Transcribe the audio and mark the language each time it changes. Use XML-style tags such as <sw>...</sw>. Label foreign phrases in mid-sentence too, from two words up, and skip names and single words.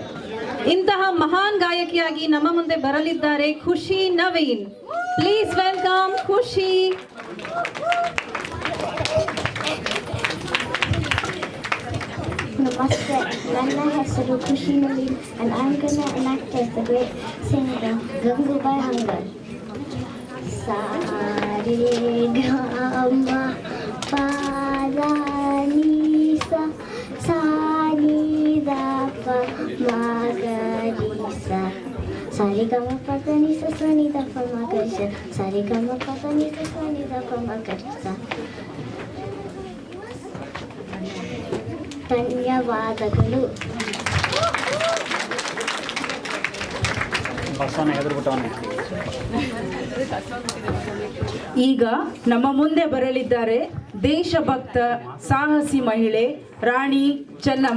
<kn>ಇಂತಹ ಮಹಾನ್ ಗಾಯಕಿಯಾಗಿ ನಮ್ಮ ಮುಂದೆ ಬರಲಿದ್ದಾರೆ ಖುಷಿ ನವೀನ್.</kn> <en>please welcome ಖುಷಿ.</en> <kn>ನಮಸ್ತೆ, ನನ್ನ ಹೆಸರು ಖುಷಿ ನವೀನ್</kn> <en>and I'm gonna enact as the great singer</en> <kn>ಗಂಗೂಬಾಯಿ ಹಂಗಲ್. ಸಾ ರೇ ಗ ಮ ಪ ದ ನಿ ಸ ಸಾ ನಿ ದ ಪ ಮ ಗ ರಿ ಸ ಸಾ ರೇ ಗ ಮ ಪ ದ ನಿ ಸ ಸ ನಿ ದ ಪ ಮ ಗ ರಿ ಸ ಸಾ ರೇ ಗ ಮ ಪ ದ ನಿ ಸ ಸ ನಿ ದ ಪ ಮ ಗ ರಿ ಸ. ಧನ್ಯವಾದಗಳು. ಈಗ ನಮ್ಮ ಮುಂದೆ ಬರಲಿದ್ದಾರೆ ದೇಶಭಕ್ತ ಸಾಹಸಿ ಮಹಿಳೆ ರಾಣಿ ಚೆನ್ನಮ್ಮ.</kn>